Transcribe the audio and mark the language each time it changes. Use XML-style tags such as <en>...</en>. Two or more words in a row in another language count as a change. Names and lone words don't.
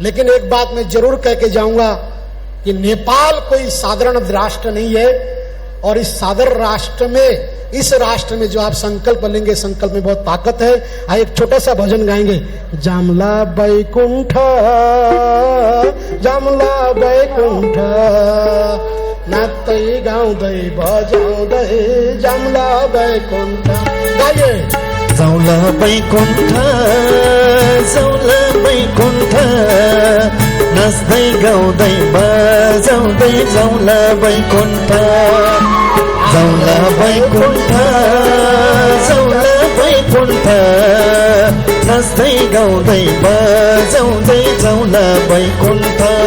<hi>लेकिन एक बात मैं जरूर कह के जाऊंगा कि नेपाल कोई साधारण राष्ट्र नहीं है, और इस साधारण राष्ट्र में, इस राष्ट्र में जो आप संकल्प लेंगे, संकल्प में बहुत ताकत है। आइए एक छोटा सा भजन गाएंगे।</hi> <ne>जामला बैकुंठ, जामला बैकुंठ, नाच्दै गाउँदै बजाउँदै जामला बैकुंठ। गाइए। जाउला बैकुंठ, जाउला बैकुंठ, नाच्दै गाउँदै बजाउँदै जाउला बैकुंठ, जाउला बैकुंठ, जाउला बैकुंठ, नाच्दै गाउँदै बजाउँदै जाउला बैकुंठ।</ne>